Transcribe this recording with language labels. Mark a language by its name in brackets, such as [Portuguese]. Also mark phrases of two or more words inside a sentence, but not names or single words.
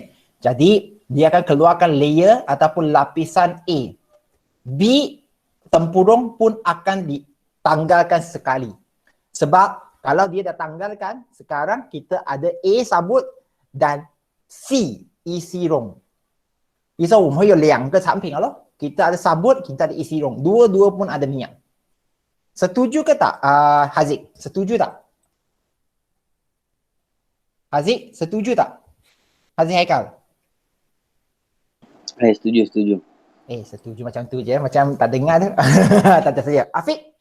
[Malay] Jadi, dia akan keluarkan layer ataupun lapisan A. B, tempurung pun akan ditanggalkan sekali. Sebab kalau dia dah tanggalkan, sekarang kita ada A sabut dan C isi rong. [Chinese] 以后我们会有2个产品了咯. [Malay] Kita ada sabut, kita ada isi rong. Dua-dua pun ada minyak. Setuju ke tak, Haziq? Setuju tak? Haziq, setuju tak? Haziq Haikal? Setuju. Setuju macam tu je. Macam tak dengar tu. Tak tersedia. Afiq?